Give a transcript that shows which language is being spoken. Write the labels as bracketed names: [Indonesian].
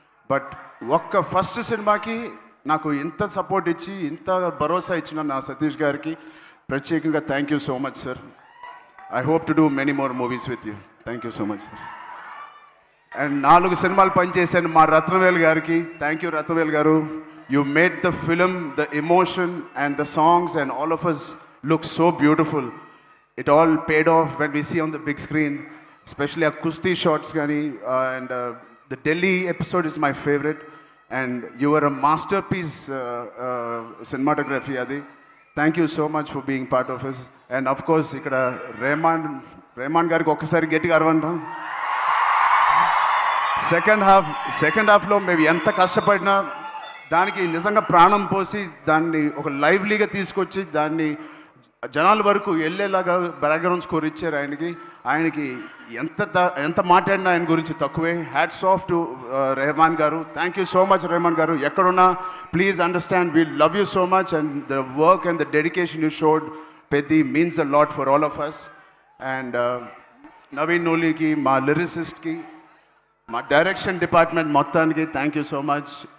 [Telugu] But ఒక్క first సినిమాకి నాకు ఇంత సపోర్ట్ ఇచ్చి ఇంత భరోసా ఇచ్చిన నా సతీష్ గారికి ప్రత్యేకంగా thank you so much sir. [English] I hope to do many more movies with you. Thank you so much sir. [Telugu] And 4 సినిమాలు పనిచేశాను మా రత్నవేల్ గారికి. [English] Thank you Rathnavel గారు. You made the film, the emotion and the songs and all of us look so beautiful. It all paid off when we see on the big screen, especially our Kusti shots gani, and the Delhi episode is my favorite, and you were a masterpiece cinematography adi. Thank you so much for being part of us. And of course [Telugu] ikkada Rehman gariki okkasari gettiga arvanda. Second half lo maybe enta kashtapadina daniki nijanga pranam posi danni oka lively ga teesukochi danni జనాల వరకు వెళ్ళేలాగా background score ఇచ్చారు ఆయనకి. ఆయనకి ఎంత మాట్లాడినా ఆయన గురించి తక్కువే. [English] Hats off to Rahman గారు. Thank you so much Rahman గారు. [Telugu] ఎక్కడున్నా [English] Please understand we love you so much and the work and the dedication you showed Peddi means a lot for all of us. [Telugu] And Naveen నూలికి, మా లిరిసిస్ట్కి, మా డైరెక్షన్ డిపార్ట్మెంట్ మొత్తానికి [English] Thank you so much.